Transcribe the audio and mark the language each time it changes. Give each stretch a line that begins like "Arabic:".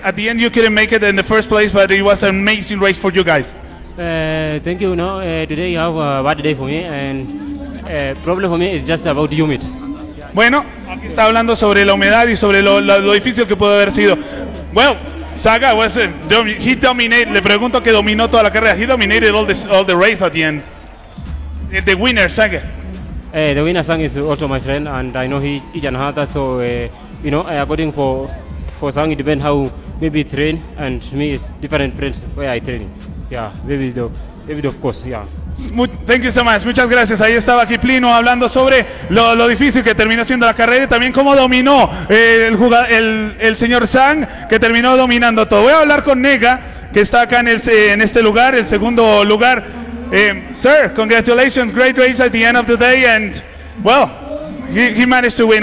English: At the end you couldn't make it in the first place, but it was an amazing race for you guys. Thank you. No, today you have a bad day for me, and problem for me is just about humid.
Spanish: Bueno, aquí está hablando sobre la humedad y sobre lo difícil que pudo haber sido.
English: Well, Saga was he dominated.
Spanish: Le pregunto que dominó toda la carrera.
English: He dominated all the race at the end. The winner, Saga. The winner, Saga, is also my friend, and I know he can handle that. So you know, according for Saga, it depends how maybe train, and me is different place where I train. Yeah, David, of course, yeah. Thank you so much,
Spanish: muchas gracias. Ahí estaba Kiplino hablando sobre lo difícil que terminó siendo la carrera y también cómo dominó el señor Zhang, que terminó dominando todo. Voy a hablar con Nega, que está acá en este lugar, el segundo lugar.
English: Sir, congratulations, great race at the end of the day, and well, he managed to win.